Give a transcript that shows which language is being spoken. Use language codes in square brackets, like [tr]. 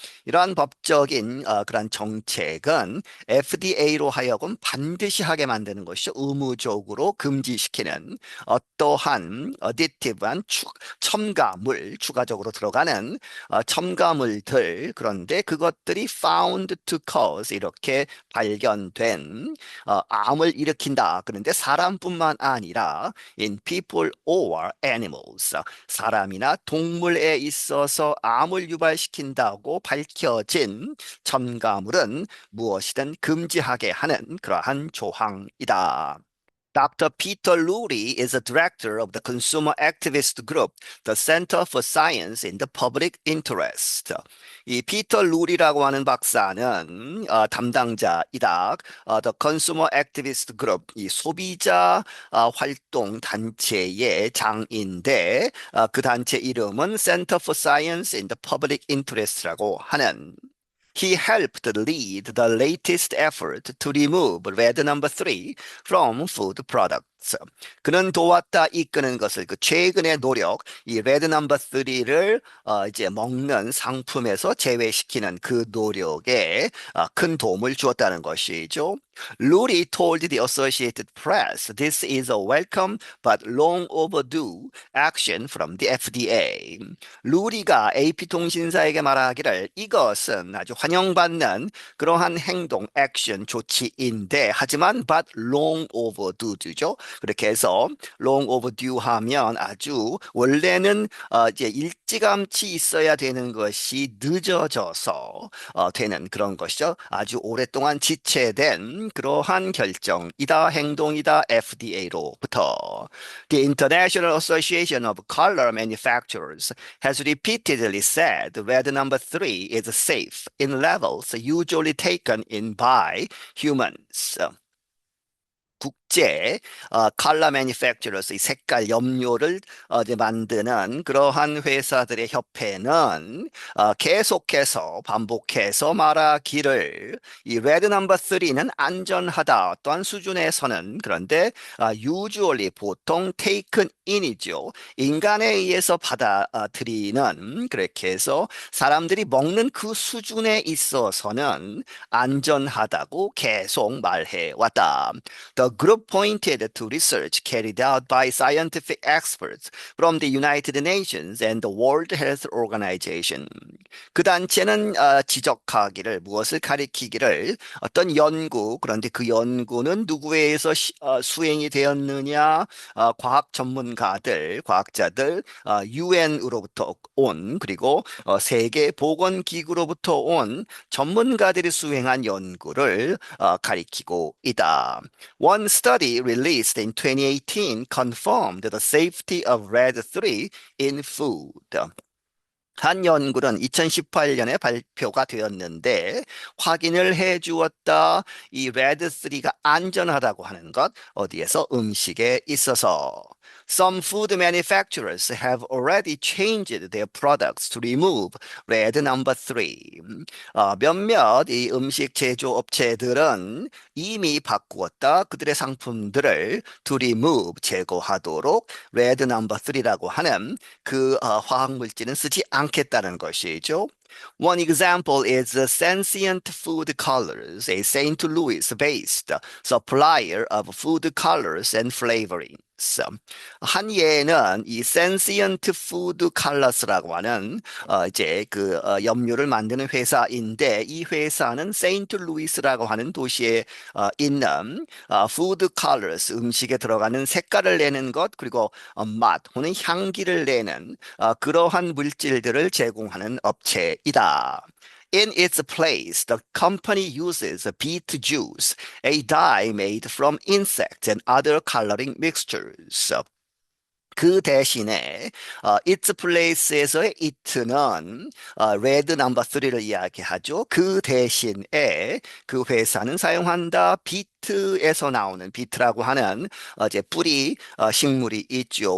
[ko] 이러한 법적인 그런 정책은 FDA로 하여금 반드시 하게 만드는 것이죠. 의무적으로 금지시키는 어떠한 어디티브한 첨가물, 추가적으로 들어가는 첨가물들 그런데 그것들이 [en] found to cause [ko] 이렇게 발견된 암을 일으킨다. 그런데 사람뿐만 아니라 [en] in people or animals. [ko] 사람이나 동물에 있어서 암을 유발시킨다고 밝혀진 첨가물은 무엇이든 금지하게 하는 그러한 조항이다. [en] Dr. Peter Lurie is a director of the consumer activist group, the Center for Science in the Public Interest. [ko] 이 피터 루리라고 하는 박사는 담당자이다. [en] The Consumer Activist Group, [ko] 이 소비자 활동 단체의 장인데 그 단체 이름은 Center for Science in the Public Interest라고 하는. [en] He helped lead the latest effort to remove red number 3 from food products. [ko] 그는 도왔다 이끄는 것을 그 최근의 노력, 이 레드 넘버 3를 이제 먹는 상품에서 제외시키는 그 노력에 큰 도움을 주었다는 것이죠. [en] Lurie told the Associated Press this is a welcome but long overdue action from the FDA. [ko] 루리가 AP통신사에게 말하기를 이것은 아주 환영받는 그러한 행동, 액션, 조치인데 하지만 [en] but long overdue [ko] 죠. 그렇게 해서 [en] long overdue [ko] 하면 아주 원래는 이제 일찌감치 있어야 되는 것이 늦어져서 되는 그런 것이죠. 아주 오랫동안 지체된 그러한 결정이다, 행동이다, FDA로부터. [en] The International Association of Color Manufacturers has repeatedly said red number 3 is safe in levels usually taken in by humans. [ko] 실제 컬러 manufacturers, 이 색깔 염료를 이제 만드는 그러한 회사들의 협회는 계속해서 반복해서 말하기를 이 레드 넘버 3는 안전하다 어떠한 수준에서는 그런데 usually 보통 [en] taken in [ko] 이죠. 인간에 의해서 받아들이는 그렇게 해서 사람들이 먹는 그 수준에 있어서는 안전하다고 계속 말해 왔다. [en] The group pointed to research carried out by scientific experts from the United Nations and the World Health Organization. [ko] 그 단체는 지적하기를 무엇을 가리키기를 어떤 연구 그런데 그 연구는 누구에 의해서 수행이 되었느냐 과학 전문가들 과학자들 UN으로부터 온 그리고 세계 보건기구로부터 온 전문가들이 수행한 연구를 가리키고 있다. [en] One study released in 2018 confirmed the safety of red-3 in food. [ko] 한 연구는 2018년에 발표가 되었는데 확인을 해 주었다. 이 레드3가 안전하다고 하는 것 어디에서 음식에 있어서 [en] Some food manufacturers have already changed their products to remove red number 3. [ko] 몇몇 이 음식 제조업체들은 이미 바꾸었다. 그들의 상품들을 [en] to remove [ko] 제거하도록 red number 3라고 하는 그 화학 물질은 쓰지 않겠다는 것이죠. [en] One example is Sensient Food Colors, a St. Louis-based supplier of food colors and flavorings. [ko] 한 예는 이 Sensient Food Colors라고 하는 이제 그 염료를 만드는 회사인데 이 회사는 세인트루이스라고 하는 도시에 있는 Food Colors 음식에 들어가는 색깔을 내는 것 그리고 맛 혹은 향기를 내는 그러한 물질들을 제공하는 업체이다. [en] In its place, the company uses beet juice, a dye made from insects and other coloring mixtures. [ko] 그 대신에 [en] its place [ko] 에서의 it는 red number 3를 이야기하죠. 그 대신에 그 회사는 사용한다. 비트에서 나오는 비트라고 하는 이제 뿌리 식물이 있죠.